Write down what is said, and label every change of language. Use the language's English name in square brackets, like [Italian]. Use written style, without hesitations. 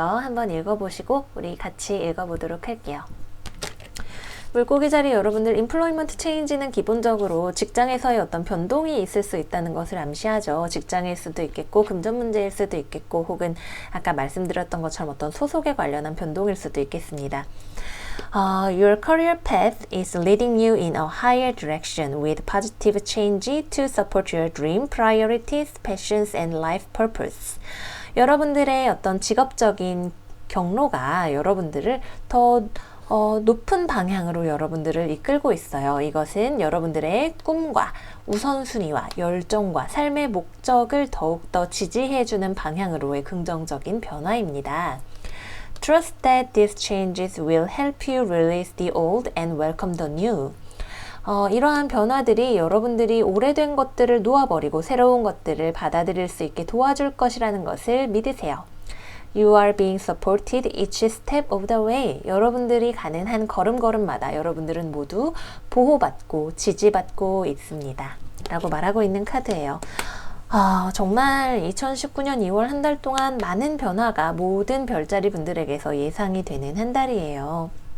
[Korean] 한번 읽어보시고 우리 같이 읽어보도록 할게요. 물고기 자리 여러분들 인플로이먼트 체인지는 기본적으로 직장에서의 어떤 변동이 있을 수 있다는 것을 암시하죠. 직장일 수도 있겠고 금전 문제일 수도 있겠고 혹은 아까 말씀드렸던 것처럼 어떤 소속에 관련한 변동일 수도 있겠습니다. [English] Your career path is leading you in a higher direction with positive change to support your dream, priorities, passions, and life purpose. [Korean] 여러분들의 어떤 직업적인 경로가 여러분들을 더 높은 방향으로 여러분들을 이끌고 있어요. 이것은 여러분들의 꿈과 우선순위와 열정과 삶의 목적을 더욱더 지지해주는 방향으로의 긍정적인 변화입니다. [English] Trust that these changes will help you release the old and welcome the new. [Korean] 이러한 변화들이 여러분들이 오래된 것들을 놓아버리고 새로운 것들을 받아들일 수 있게 도와줄 것이라는 것을 믿으세요. [English] You are being supported each step of the way. [Korean] 여러분들이 가는 한 걸음걸음마다 여러분들은 모두 보호받고 지지받고 있습니다. 라고 말하고 있는 카드예요. 정말 2019년 2월 한 달 동안 많은 변화가 모든 별자리 분들에게서 예상이 되는 한 달이에요.